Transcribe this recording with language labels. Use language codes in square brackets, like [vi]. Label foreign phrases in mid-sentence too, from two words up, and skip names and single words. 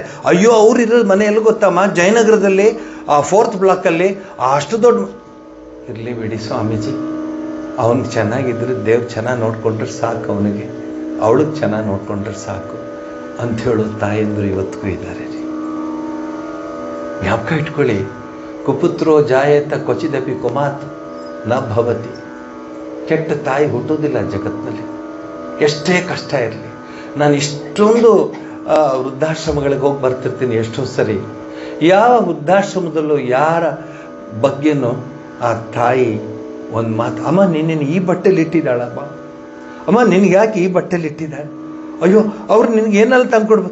[kn] ಅಯ್ಯೋ ಅವ್ರು ಇರೋದು ಮನೆ ಎಲ್ಲಿ ಗೊತ್ತಮ್ಮ, ಜಯನಗರದಲ್ಲಿ ಆ 4th ಬ್ಲಾಕಲ್ಲಿ ಅಷ್ಟು ದೊಡ್ಡ. ಇರಲಿ ಬಿಡಿ ಸ್ವಾಮೀಜಿ, ಅವನು ಚೆನ್ನಾಗಿದ್ರೆ ದೇವ್ರು ಚೆನ್ನಾಗಿ ನೋಡ್ಕೊಂಡ್ರೆ ಸಾಕು, ಅವನಿಗೆ ಅವಳಿಗೆ ಚೆನ್ನಾಗಿ ನೋಡ್ಕೊಂಡ್ರೆ ಸಾಕು ಅಂತ ಹೇಳೋ ತಾಯಂದ್ರು ಇವತ್ತಿಗೂ ಇದ್ದಾರೆ ರೀ. ಜ್ಞಾಪಕ ಇಟ್ಕೊಳ್ಳಿ, [sa] ಕುಪುತ್ರೋ ಜಾಯೇತ ಕ್ವಚಿದಪಿ ಕುಮಾತ್ ನ ಭವತಿ. [kn] ಕೆಟ್ಟ ತಾಯಿ ಹುಟ್ಟೋದಿಲ್ಲ ಜಗತ್ತಿನಲ್ಲಿ, ಎಷ್ಟೇ ಕಷ್ಟ ಇರಲಿ. ನಾನು ಇಷ್ಟೊಂದು ವೃದ್ಧಾಶ್ರಮಗಳಿಗೆ ಹೋಗಿ ಬರ್ತಿರ್ತೀನಿ ಎಷ್ಟೋ ಸರಿ. ಯಾವ ವೃದ್ಧಾಶ್ರಮದಲ್ಲೂ ಯಾರ ಬಗ್ಗೆನೂ ಆ ತಾಯಿ ಒಂದು ಮಾತು, ಅಮ್ಮ ನಿನ್ನ ಈ ಬಟ್ಟೆಲಿ ಇಟ್ಟಿದ್ದಾಳಮ್ಮ, ಅಮ್ಮ ನಿನಗೆ ಯಾಕೆ ಈ ಬಟ್ಟೆಲಿ ಇಟ್ಟಿದ್ದಾಳೆ, ಅಯ್ಯೋ ಅವ್ರು ನಿನಗೆ ಏನೆಲ್ಲ ತಂದ್ಕೊಡ್ಬೇಕು.